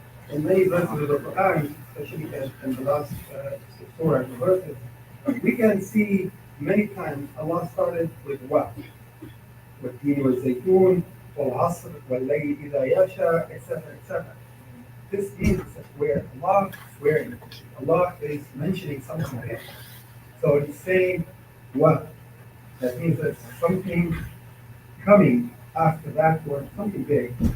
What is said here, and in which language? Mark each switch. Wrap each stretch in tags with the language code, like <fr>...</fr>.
<en>In many verses of the Quran, especially in the last surah and verses, we can see many times Allah started with what?</en> <ar>والتين والزيتون والعصر والليل إذا يغشى, etc.</ar> <en>etc. This means it's a swear. Allah is swearing. Allah is mentioning something here. So it's saying what? That means there's something coming after that word, something big.</en>